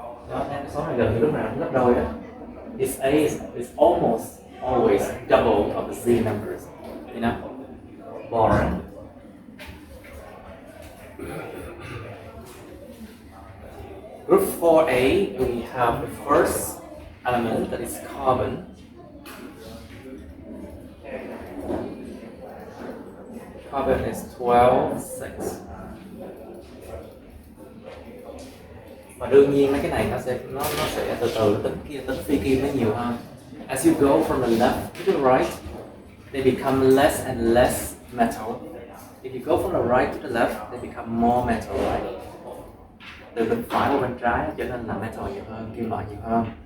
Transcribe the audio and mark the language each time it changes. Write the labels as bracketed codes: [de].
[vi] Đó, cái số này gần như lúc nào cũng gấp đôi đó. [en] Its A is almost always double of the Z numbers. You know? Boron. Group 4A, we have the first element, that is carbon. Carbon is 12-6. [vi] Và đương nhiên mấy cái này nó sẽ từ từ tính phi kim nó nhiều hơn. [en] As you go from the left to the right, they become less and less metal. If you go from the right to the left, they become more metal, right? [vi] Từ bên phải qua bên trái trở nên là metal nhiều hơn, kim loại nhiều hơn.